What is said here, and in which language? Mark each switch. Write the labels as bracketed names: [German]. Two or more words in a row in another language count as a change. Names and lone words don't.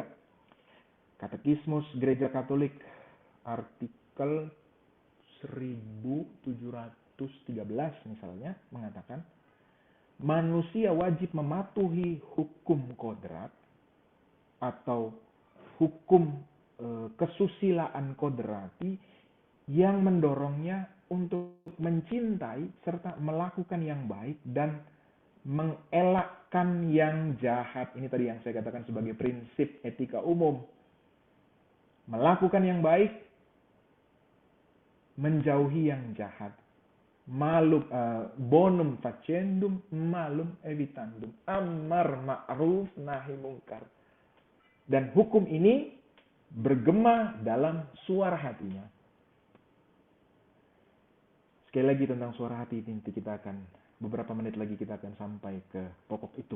[Indonesian] Katekismus Gereja Katolik artikel 1713 misalnya mengatakan, manusia wajib mematuhi hukum kodrat atau hukum kesusilaan kodrati yang mendorongnya untuk mencintai serta melakukan yang baik dan mengelakkan yang jahat. Ini tadi yang saya katakan sebagai prinsip etika umum. Melakukan yang baik, menjauhi yang jahat. [Latin] Bonum facendum, malum evitandum. [Arabic] أمر معروف نهي منكر. [Indonesian] Dan hukum ini bergema dalam suara hatinya. Sekali lagi tentang suara hati, nanti kita akan, beberapa menit lagi kita akan sampai ke pokok itu.